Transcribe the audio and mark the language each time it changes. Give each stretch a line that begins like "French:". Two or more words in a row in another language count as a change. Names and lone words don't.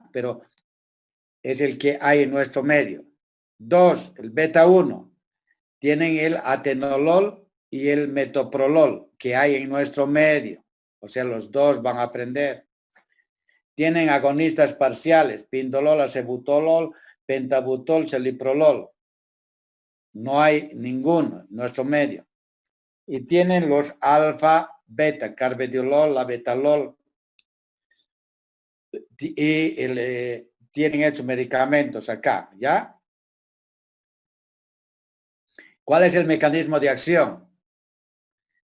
Spanish: Pero es el que hay en nuestro medio. 2, el beta 1. Tienen el atenolol y el metoprolol que hay en nuestro medio. O sea, los dos van a aprender. Tienen agonistas parciales, pindolol, acebutolol, pentabutol, celiprolol. No hay ninguno en nuestro medio. Y tienen los alfa, beta, carvedilol, labetalol. Y tienen hechos medicamentos acá, ¿ya? ¿Cuál es el mecanismo de acción?